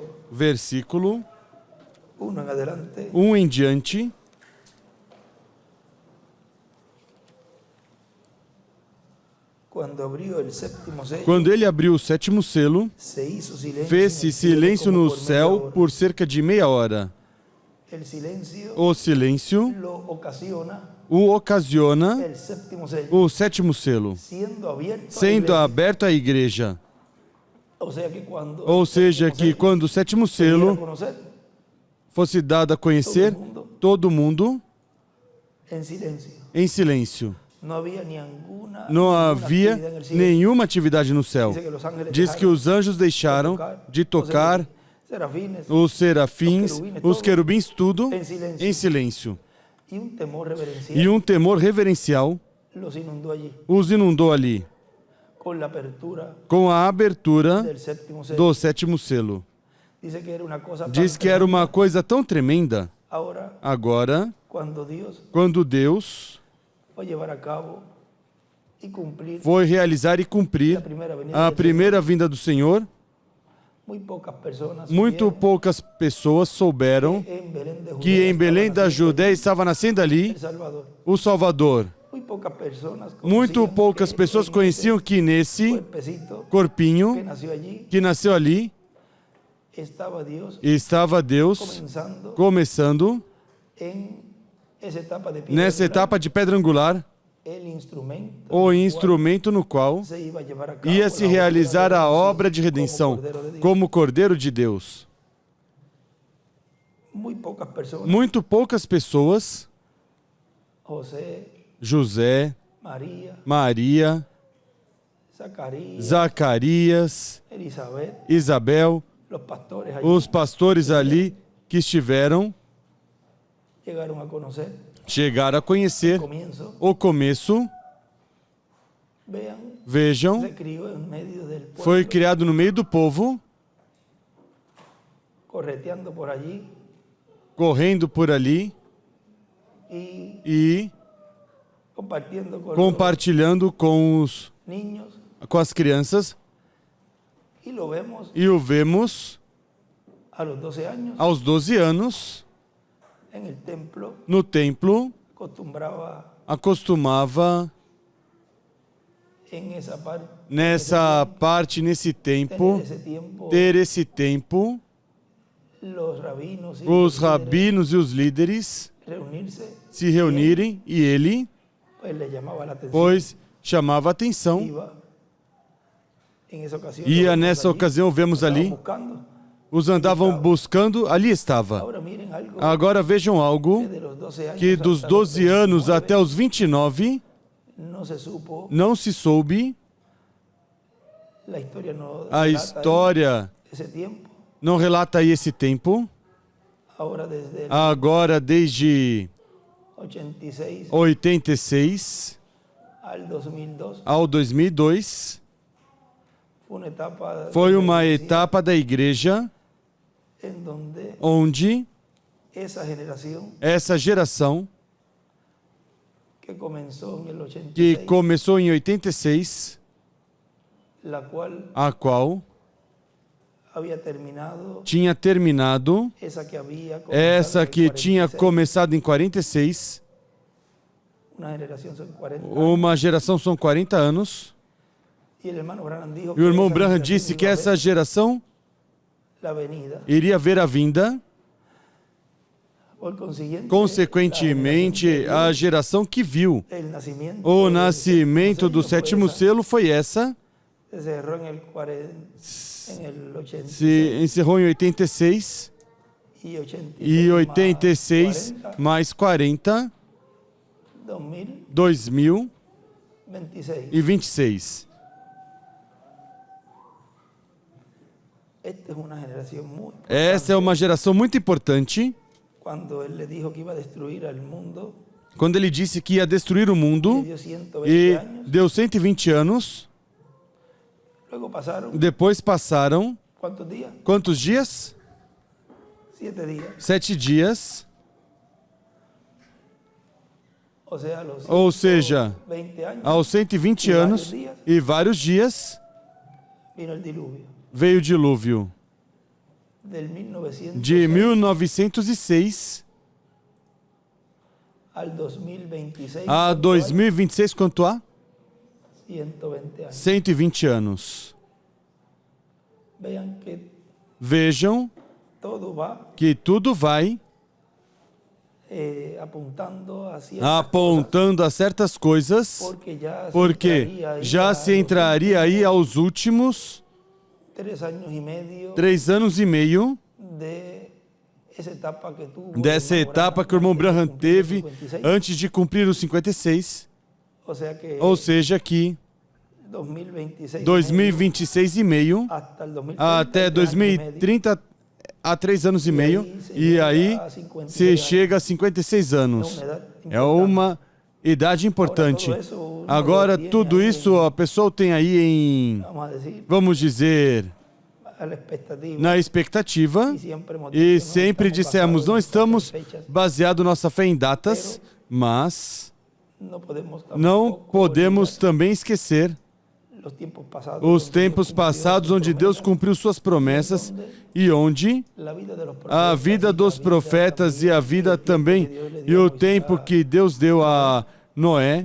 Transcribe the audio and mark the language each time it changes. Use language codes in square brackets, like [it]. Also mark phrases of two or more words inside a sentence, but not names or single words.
[es] versículo 1 en adelante, [pt] 1 em diante, [es] cuando abrió el séptimo sello, [pt] quando ele abriu o sétimo selo, [es] se hizo silencio, en [pt] fez-se [es] el cielo [pt] silêncio como no [es] por media [pt] céu [es] hora. [pt] por cerca de meia hora. [es] El silencio [pt] O silêncio [es] lo ocasiona [pt] o ocasiona [es] el séptimo sello, [pt] o sétimo selo, [es] siendo abierto a la [pt] sendo [es] iglesia. [pt] aberto à igreja. [es] O sea que cuando [pt] Ou [es] el [pt] seja, [es] séptimo [pt] que [es] sello [pt] quando o sétimo [es] se diera a [pt] selo [es] conocer, [pt] fosse dado a conhecer, [es] todo mundo en silencio. [pt] em silêncio. [es] No había ninguna [pt] Não havia [es] actividad en el cielo. [pt] nenhuma atividade no céu. [es] Dice que los ángeles [pt] Diz que [es] dejaron [pt] os anjos deixaram de tocar, [es] serafines, [pt] os serafins, os querubins, tudo [es] en silencio. [pt] em silêncio. [es] Y un temor reverencial [pt] E um temor reverencial [es] los inundó allí [pt] os inundou ali, [es] con la apertura [pt] com a abertura [es] del séptimo sello. [pt] do sétimo selo. [es] Dice que era una cosa tan [pt] Diz que era uma coisa tão tremenda. [es] Ahora, [pt] Agora, [es] cuando Dios [pt] quando Deus [es] fue a llevar a cabo y cumplir [pt] foi realizar e cumprir [es] la primera venida [pt] a [es] del [pt] primeira vinda do Senhor, [es] Señor, muy pocas personas [pt] muito [es] supieron [pt] poucas pessoas souberam [es] que en Belén de [pt] que em [es] Judea [pt] Belém [es] estaba [pt] da [es] naciendo [pt] Judéia estava nascendo ali [es] El Salvador. [pt] o Salvador. [es] Muy pocas personas [pt] Muito [es] conocían [pt] poucas [es] que [pt] pessoas [es] en [pt] conheciam [es] ese [pt] que nesse [es] cuerpecito que [pt] corpinho [es] nació allí [pt] que nasceu ali [es] estaba Dios [pt] estava Deus [es] comenzando [pt] começando [es] en esa etapa de piedra [pt] nessa [es] angular, [pt] etapa de pedra angular, [es] el instrumento [pt] o [es] cual [pt] instrumento no qual [es] se iba a llevar a cabo [pt] ia [es] la [pt] se [es] obra [pt] realizar a obra de [es] como [pt] redenção [es] Cordero de Dios. [pt] como Cordeiro de Deus. [es] Muy pocas personas, [pt] Muito poucas pessoas, [es] José, [pt] José, [es] María, [pt] Maria, [es] Zacarías, [pt] Zacarias, [es] Elizabeth, [pt] Isabel, [es] los pastores allí [pt] os pastores ali que estiveram, [es] llegaron a conocer [pt] chegaram a conhecer [es] comienzo. [pt] o começo. [es] Vean, [pt] Vejam, [es] se crió en medio del pueblo, [pt] foi criado no meio do povo, [es] correteando por allí [pt] correndo por ali [es] y [pt] e [es] compartiendo con [pt] compartilhando com [es] los niños. [pt] com as crianças, [es] Y lo vemos [pt] e o vemos [es] a los 12 años [pt] aos 12 anos [es] en el templo. [pt] no templo, acostumava [es] En esa parte, [pt] nessa parte, nesse tempo, [es] tener ese tiempo [pt] ter esse tempo [es] los rabinos y [pt] os [es] los líderes [pt] rabinos e os líderes [es] reunirse, [pt] se reunirem e ele, [es] pues le llamaba la atención. [pt] pois, chamava a atenção. [es] Iba, en esa ocasión, [pt] E [es] lo vemos [pt] nessa [es] allí, [pt] ocasião vemos [es] lo estaban [pt] ali, [es] buscando. [pt] os andavam buscando, ali estava. [es] Ahora miren algo [pt] Agora vejam algo [es] que de los 12 años [pt] que dos [es] hasta los [pt] 12 anos [es] 29, [pt] até os 29 [es] no se supo, [pt] não se soube, [es] la historia no [pt] a [es] relata [pt] história [es] ese tiempo. [pt] não relata aí esse tempo. [es] Ahora desde el [pt] Agora, desde [es] 86 [pt] 86 [es] al 2002 [pt] ao 2002, [es] fue una etapa [pt] foi [es] de [pt] uma [es] iglesia [pt] etapa da igreja [es] en donde [pt] onde [es] esa generación [pt] essa geração, [es] que comenzó en el [pt] que [es] 86, [pt] começou em 86, [es] la cual [pt] a qual [es] había terminado [pt] tinha terminado, [es] esa que había comenzado [pt] essa [es] en el [pt] que tinha [es] 46, [pt] começado em 46, [es] una generación son 40 [pt] uma geração são 40 anos, [es] y el hermano Branham dijo [pt] e o irmão [es] esa [pt] Branham [es] generación [pt] disse que [es] iba a [pt] essa [es] ver [pt] geração [es] la venida. [pt] iria ver a vinda, [es] Por consiguiente, [pt] consequentemente, a geração que viu [es] el nacimiento [pt] o [es] del [pt] nascimento [es] séptimo [pt] do [es] sello fue [pt] sétimo [es] esa, [pt] selo foi essa, [es] se cerró en el 40, en el 86 [pt] se encerrou em 86, [es] y 86, [pt] e 86 [es] más [pt] mais 40, [es] 2026. [pt] 2026. [es] Esta es una generación muy [pt] Essa é uma [es] importante. [pt] geração muito importante. [es] Cuando él le dijo que iba a destruir al mundo, [pt] Quando ele disse que ia destruir o [es] le [pt] mundo [es] dio 120 [pt] e [es] años. [pt] deu 120 anos, [es] Luego pasaron, [pt] depois passaram [es] ¿cuántos días? [pt] quantos dias? [es] 7 días. [pt] 7 dias, [es] O sea, a los [pt] ou seja, [es] 120 años [pt] aos 120 anos e vários dias [es] vino el diluvio. [pt] veio o dilúvio. [es] Del 1906 [pt] De 1906 [es] al 2026. [pt] a [es] ¿cuánto hay? [pt] 2026, quanto há? [es] 120 años. [pt] 120 anos. [es] Vean que [pt] Vejam [es] todo va [pt] que tudo vai [es] apuntando hacia [pt] apontando a certas coisas, porque já se entraria aí aos últimos [es] 3 años y medio [pt] 3 anos e meio [es] de esa etapa que tuvo [pt] dessa [es] el hermano [pt] etapa que o irmão Branham [es] antes de cumplir [pt] teve [es] los 56. [pt] antes de cumprir os 56, [es] O sea que [pt] ou seja que [es] 2026 [pt] 2026 e meio [es] hasta el 2030, [pt] até [es] 3 años y medio, [pt] 2030, há 3 anos e meio, e aí se chega a 56 anos. É uma idade importante. Agora, tudo isso a pessoa tem aí em, [es] vamos a decir, [pt] vamos dizer, [es] a la expectativa. [pt] na expectativa, e sempre dissemos, não estamos baseados nossa fé em datas, mas não podemos também esquecer os tempos passados onde Deus cumpriu suas promessas e onde a vida dos profetas e a vida também e o tempo que Deus deu a Noé.